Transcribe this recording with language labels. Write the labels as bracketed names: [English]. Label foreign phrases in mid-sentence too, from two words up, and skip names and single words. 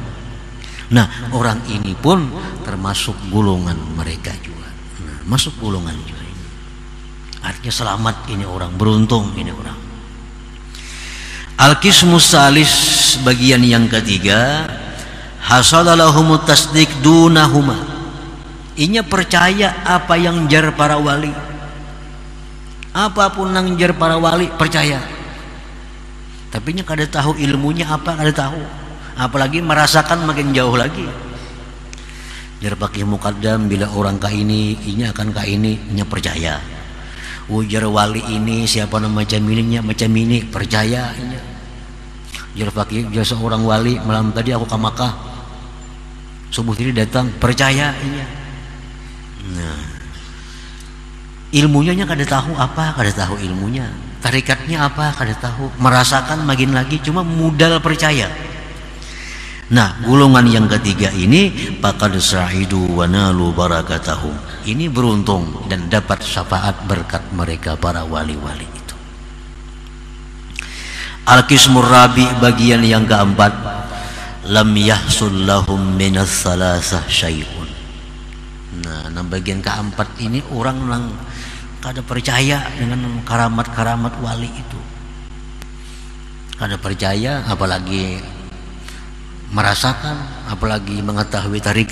[Indonesian] Nah, orang ini pun termasuk golongan mereka juga. Nah, masuk golongan juga ini. Artinya selamat ini orang, beruntung ini orang. [Arabic] القسم الثالث, [Indonesian] bagian yang ketiga, [Arabic] حصل لهم التصديق دونهما. [Banjar] Inya percaya apa yang jar para wali. Apapun yang jar para wali percaya. Tapi nya kada tahu ilmunya apa, kada tahu. Apalagi merasakan makin jauh lagi. Jar Faqih Muqaddam, bila orang ka ini, inya akan ka ini, inya percaya. Ujar wali ini siapa nama macam ini, percaya inya. Jar Faqih, jar seorang wali malam tadi aku ke Makkah, subuh ini datang, percaya inya. Nah, ilmunya nya kada tahu apa, kada tahu ilmunya. Tarikatnya apa, kada tahu. [Indonesian] Merasakan makin lagi, cuma modal percaya. Nah, golongan yang ketiga ini [Arabic] فقد سعدوا ونالوا بركاتهم. [Indonesian] Ini beruntung dan dapat syafaat berkat mereka para wali-wali itu. [Arabic] القسم الرابع, [Indonesian] bagian yang keempat, [Arabic] لم يحصل لهم من الثلاثة شيء. [Banjar] Nah, bagian keempat ini orang yang kada percaya dengan karamat-karamat wali itu. Kada percaya, apalagi merasakan, apalagi mengetahui tarikatnya.